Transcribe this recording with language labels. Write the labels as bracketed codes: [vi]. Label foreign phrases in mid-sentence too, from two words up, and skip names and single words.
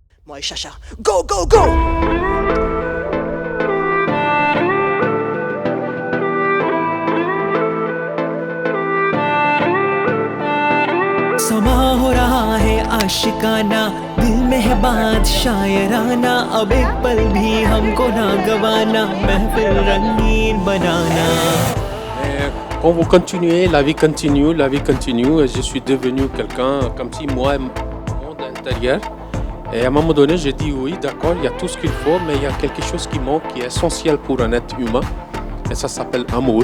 [fr] Moi et Chacha, go, go, go! [hi] समा हो रहा है आशिकाना दिल में है बात शायराना अब एक पल भी हमको ना गवाना महफिल रंगीन बनाना [fr] Quand vous continuez, la vie continue, et je suis devenu quelqu'un comme si moi, mon monde intérieur. Et à un moment donné, j'ai dit oui, d'accord, il y a tout ce qu'il faut, mais il y a quelque chose qui manque, qui est essentiel pour un être humain, et ça s'appelle amour.